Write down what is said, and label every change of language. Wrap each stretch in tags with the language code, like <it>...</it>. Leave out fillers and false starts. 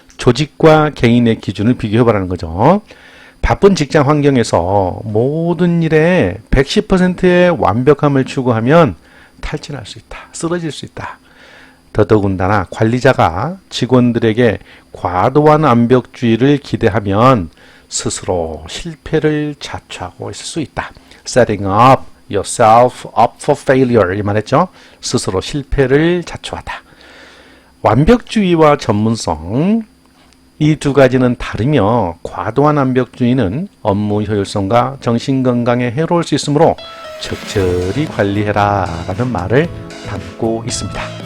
<ko>조직과 개인의 기준을 비교해 보라는 거죠. 바쁜 직장 환경에서 모든 일에 110%의 완벽함을 추구하면 탈진할 수 있다. 쓰러질 수 있다. 더더군다나 관리자가 직원들에게 과도한 완벽주의를 기대하면 스스로 실패를 자초하고 있을 수 있다.</ko> <en>Setting up yourself up for failure 이 말했죠.</en> <ko>스스로 실패를 자초하다. 완벽주의와 전문성 이 두 가지는 다르며 과도한 완벽주의는 업무 효율성과 정신건강에 해로울 수 있으므로 적절히 관리해라 라는 말을 담고 있습니다.</ko>